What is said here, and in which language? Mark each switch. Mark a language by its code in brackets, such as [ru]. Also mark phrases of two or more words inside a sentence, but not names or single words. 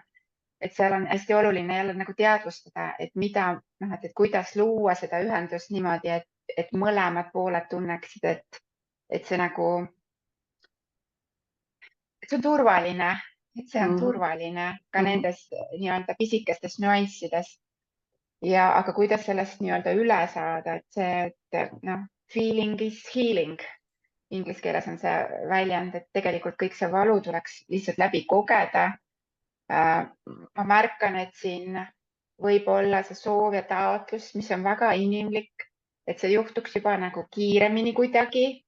[et] Et seal on hästi oluline jälle nagu teadvustada, et mida, et kuidas luua seda ühendust niimoodi, et mõlemad pooled tunneksid, et see nagu, et see on turvaline, et see on turvaline ka nendes nii-öelda pisikestes nüanssides. Ja aga kuidas sellest nii-öelda üle saada, et see, et [en] feeling is healing. [et] Inglise keeles on see väljend, et tegelikult kõik see valu tuleks lihtsalt läbi kogeda. Ma märkan, et siin võib olla see soov ja taotlus, mis on väga inimlik, et see juhtuks juba nagu kiiremini kuidagi.